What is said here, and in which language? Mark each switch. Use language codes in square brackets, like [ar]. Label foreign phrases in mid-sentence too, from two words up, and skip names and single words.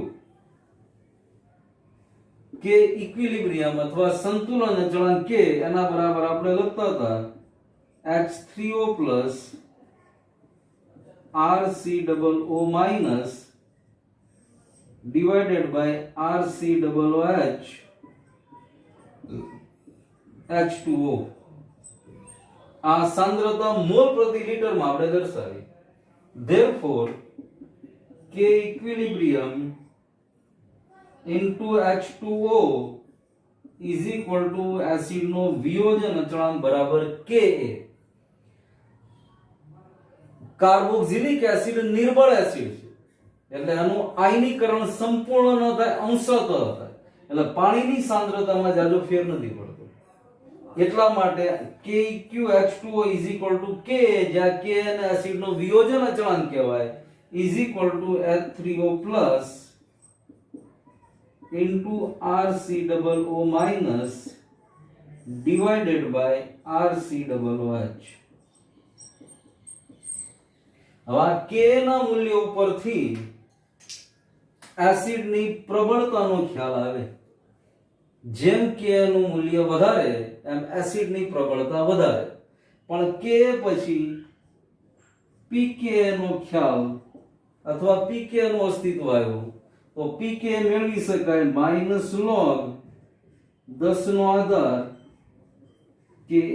[gu] K ઇક્વિલિબ્રિયમ અથવા સંતુલન અચળાંક K એના બરાબર આપણે લખતા હતા H3O પ્લસ RCOO [en] minus divided by [gu] RCOOH H2O. આ સાંદ્રતા મોલ પ્રતિ લિટરમાં આપણે દર્શાવી. [en] Therefore K equilibrium into H2O is equal to [gu] એસિડ નો વિયોજન અચળાંક બરાબર Ka. કાર્બોક્સિલિક એસિડ નિર્બળ એસિડ છે એટલે એનું આયનીકરણ સંપૂર્ણ ન થાય, અંશતઃ થાય. એટલે પાણીની સાંદ્રતામાં જાજો ફેર નથી પડતો. એટલા માટે [en] KeQH2O is equal to K, [gu] જ્યાં K અને એસિડનો વિયોજન અચળાંક કહેવાય, [en] is equal to H3O plus into RCOO minus divided by RCOOH. [gu] હવે K ના મૂલ્ય ઉપરથી એસિડની પ્રબળતાનો ખ્યાલ આવે. જેમ K નું મૂલ્ય વધારે એમ એસિડની પ્રબળતા વધારે. પણ K પછી pK નો ખ્યાલ અથવા pK નું અસ્તિત્વ આવ્યું તો pK મેળવી શકાય -log 10 નો આધાર Ka.